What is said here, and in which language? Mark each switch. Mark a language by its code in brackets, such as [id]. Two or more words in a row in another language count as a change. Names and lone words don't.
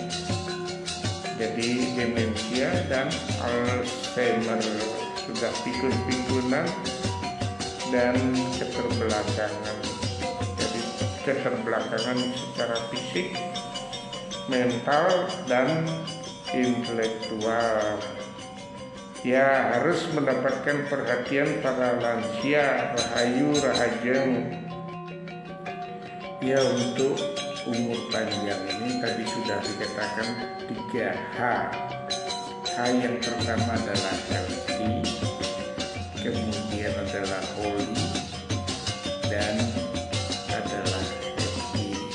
[id] Jadi demensia dan Alzheimer sudah pikun-pikunan dan keterbelakangan. Jadi keterbelakangan secara fisik, mental, dan intelektual. Ya, harus mendapatkan perhatian para lansia. [ban] Rahayu Rahajeng. [id] Ya, untuk umur panjang ini tadi sudah dikatakan 3H. H yang pertama adalah healthy, kemudian adalah holy, dan adalah happy.